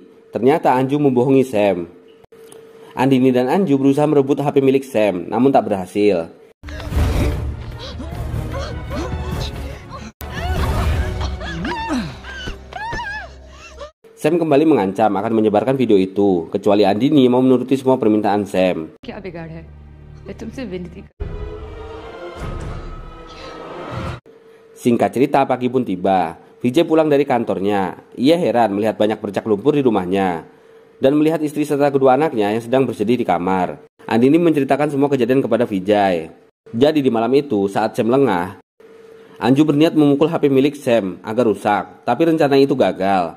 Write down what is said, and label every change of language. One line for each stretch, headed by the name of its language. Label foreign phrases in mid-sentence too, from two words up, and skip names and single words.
Indonesian: Ternyata Anju membohongi Sam. Andini dan Anju berusaha merebut HP milik Sam, namun tak berhasil. Sam kembali mengancam akan menyebarkan video itu, kecuali Andini mau menuruti semua permintaan Sam.
Hindi: क्या बिगाड़ है? मैं तुमसे विनती कर।
Indonesian: Singkat cerita, pagi pun tiba. Vijay pulang dari kantornya. Ia heran melihat banyak bercak lumpur di rumahnya dan melihat istri serta kedua anaknya yang sedang bersedih di kamar. Andini menceritakan semua kejadian kepada Vijay. Jadi di malam itu, saat Sam lengah, Anju berniat memukul HP milik Sam agar rusak, tapi rencana itu gagal.